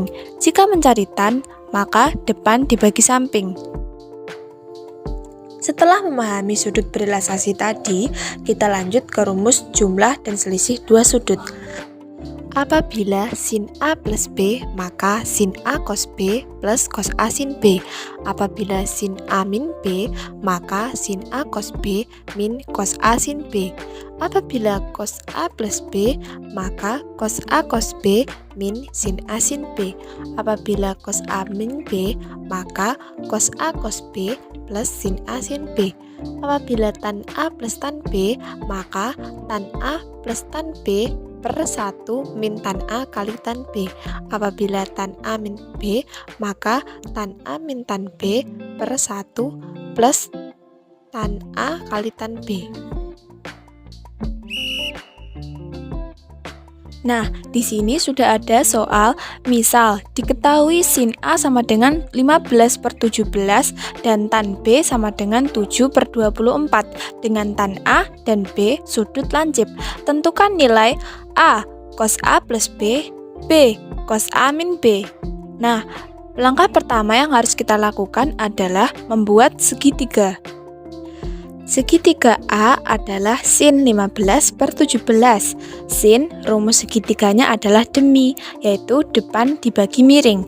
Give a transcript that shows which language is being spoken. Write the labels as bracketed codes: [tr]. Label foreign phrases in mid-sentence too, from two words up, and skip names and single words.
[id] Jika mencari tan, maka depan dibagi samping. Setelah memahami sudut berelaksasi tadi, kita lanjut ke rumus jumlah dan selisih dua sudut. Apabila sin A plus B, maka sin A cos B plus cos A sin B. Apabila sin A min B, maka sin A cos B min cos A sin B. Apabila cos A plus B, maka cos A cos B min sin A sin B. Apabila cos A min B, maka cos A cos B plus sin A sin B. Apabila tan A plus tan B, maka tan A plus tan B per 1 min tan A kali tan B. Apabila tan A min B, maka tan A min tan B per 1 plus tan A kali tan B. Nah, di sini sudah ada soal, misal diketahui sin A sama dengan 15/17 dan tan B sama dengan 7/24 dengan tan A dan B sudut lancip. Tentukan nilai A cos A plus B, B cos A min B. Nah, langkah pertama yang harus kita lakukan adalah membuat segitiga. Segitiga A adalah sin 15/17. Sin, rumus segitiganya adalah demi, yaitu depan dibagi miring.